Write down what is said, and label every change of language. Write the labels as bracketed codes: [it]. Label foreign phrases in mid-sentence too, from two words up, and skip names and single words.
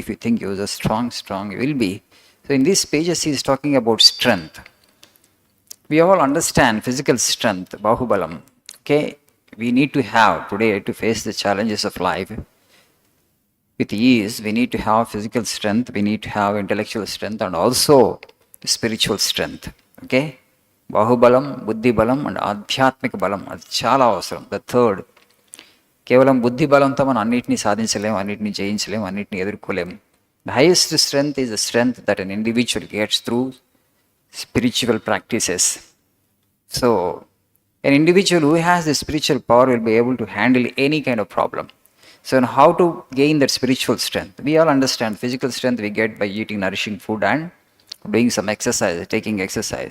[en] If you think you are strong, strong you will be. So in these pages he is talking about strength. We all understand physical strength, bahubalam. Okay, we need to have today to face the challenges of life with ease. We need to have physical strength, we need to have intellectual strength, and also spiritual strength. [te] ఓకే, బాహుబలం, బుద్ధి బలం, అండ్ ఆధ్యాత్మిక బలం, అది చాలా అవసరం. [en] the third, [te] కేవలం బుద్ధి బలంతో మనం అన్నింటినీ సాధించలేము, అన్నింటినీ జయించలేము, అన్నింటినీ ఎదుర్కోలేము. [en] the highest strength is the strength that an individual gets through spiritual practices. So, an individual who has the spiritual power will be able to handle any kind of problem. So, how to gain that spiritual strength? We all understand physical strength we get by eating nourishing food and doing some exercise, taking exercise.